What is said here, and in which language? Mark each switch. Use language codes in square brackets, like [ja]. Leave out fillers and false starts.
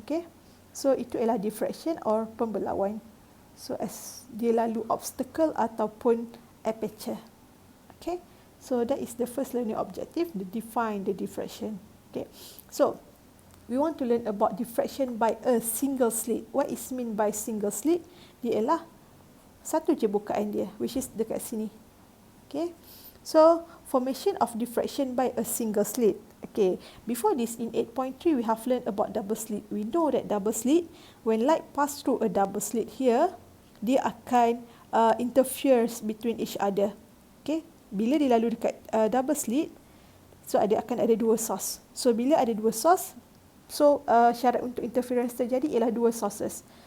[ms] Okay, so itu ialah diffraction or pembelauan. So as dia lalu obstacle ataupun aperture. [en] Okay, so that is the first learning objective, to define the diffraction. Okay, so we want to learn about diffraction by a single slit. What is mean by single slit? [ms] Dia ialah satu je bukaan dia, [en] which is [ms] dekat sini. [en] Okay, so formation of diffraction by a single slit. Okay, before this in 8.3 we have learned about double slit. We know that double slit, when light pass through a double slit here, [ms] dia akan [en] interferes between each other. [ms] Okay, bila dia lalu dekat double slit, so akan ada dua source. So bila ada dua source, so syarat untuk interference terjadi ialah dua sources.